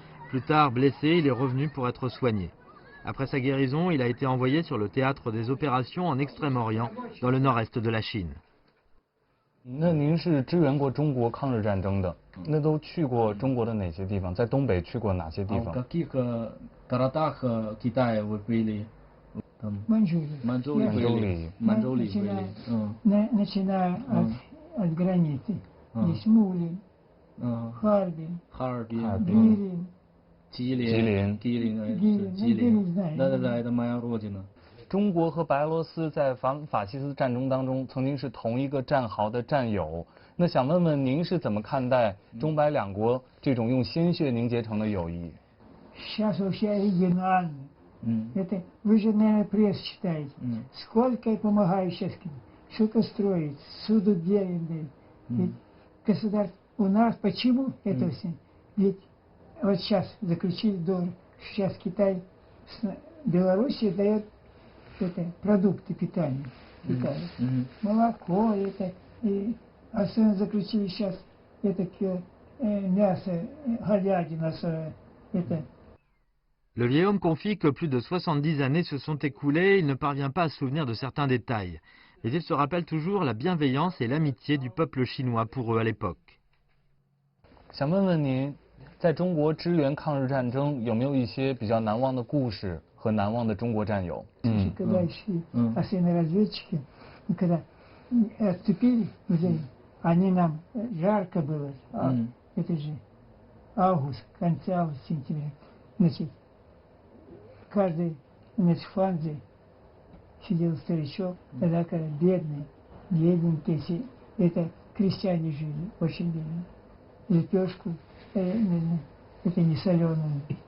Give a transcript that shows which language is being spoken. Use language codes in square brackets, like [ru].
[fr] Plus tard, blessé, il est revenu pour être soigné. Après sa guérison, il a été envoyé sur le théâtre des opérations en Extrême-Orient, dans le nord-est de la Chine. [zh] 那您是支援过中国抗日战争的，那都去过中国的哪些地方？在东北去过哪些地方？ [ru] В каких городах Китая вы были? Маньчжурия. Маньчжурии были. Начиная от границы. Есть Мулин, Харбин, Гирин. [zh] 吉林，那 [ru] это моя родина。 [zh] 中国和白俄罗斯在反法西斯战争当中曾经是同一个战壕的战友。那想问问您是怎么看待中白两国这种用鲜血凝结成的友谊？ [ru] Сейчас вообще оригинально. Это вы же, наверное, пресс читаете. Сколько я помогаю сейчас, что-то строить, суду делать. Ведь государство у нас почему это все? Ведь вот сейчас заключили договор, сейчас Китай с Белоруссией дает это, продукты питания. Молоко, это, и особенно заключили сейчас это мясо, говядина, это. [fr] Le vieil homme confie que plus de 70 années se sont écoulées, il ne parvient pas à se souvenir de certains détails. Mais il se rappelle toujours la bienveillance et l'amitié du peuple chinois pour eux à l'époque. [zh] 想问问您，在中国支援抗日战争有没有一些比较难忘的故事和难忘的中国战友？ [ru] Когда шли, особенно разведчики, когда отступили, они нам жарко было, это же август, конца августа, сентября, значит, каждый, значит, в фанзе сидел старичок, тогда когда бедный, бедненький, это крестьяне жили, очень бедные, лепешку, это не соленую.